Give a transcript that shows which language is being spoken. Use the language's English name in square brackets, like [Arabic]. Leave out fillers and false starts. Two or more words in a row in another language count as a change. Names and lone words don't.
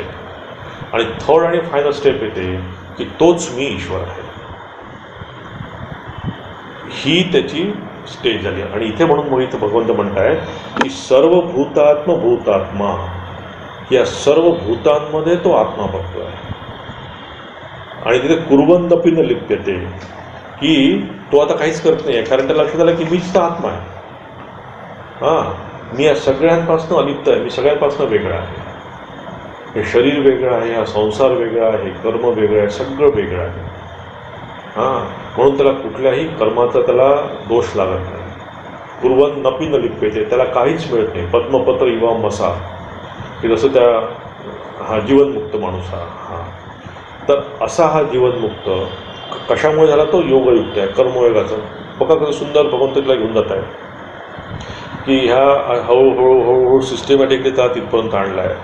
[Marathi] आणि थर्ड आणि [English] final step [Marathi] येते की तोच मी ईश्वर आहे, ही त्याची स्टेज झाली. आणि इथे म्हणून मग इथे भगवंत म्हणताय की सर्वभूतात्मा, या सर्व भूतांमध्ये तो आत्मा बघतो आहे. [Sanskrit] आणि तिथे कुर्वन्नपि न लिप्यते, [Marathi] की तो आता काहीच करत नाही आहे, कारण त्याला लक्षात आलं की मीच तर आत्मा आहे. मी या सगळ्यांपासून अलिप्त आहे, मी सगळ्यांपासून वेगळा आहे. हे शरीर वेगळं आहे, हा संसार वेगळा आहे, कर्म वेगळं आहे, सगळं वेगळं आहे. म्हणून त्याला कुठल्याही कर्माचा त्याला दोष लागत नाही. [Sanskrit] कुर्वन्नपि न लिप्यते, [Marathi] त्याला काहीच मिळत नाही. [Sanskrit] पद्मपत्र इवा मसा, [Marathi] की जसं हा जीवनमुक्त माणूस हा. तर असा हा जीवनमुक्त कशामुळे झाला? तो योगयुक्त आहे, कर्मयोगाचं. बघा कसं सुंदर भगवंत तिला घेऊन जात आहे की ह्या हळूहळू सिस्टमॅटिकली त्याला तिथपर्यंत आणला आहे.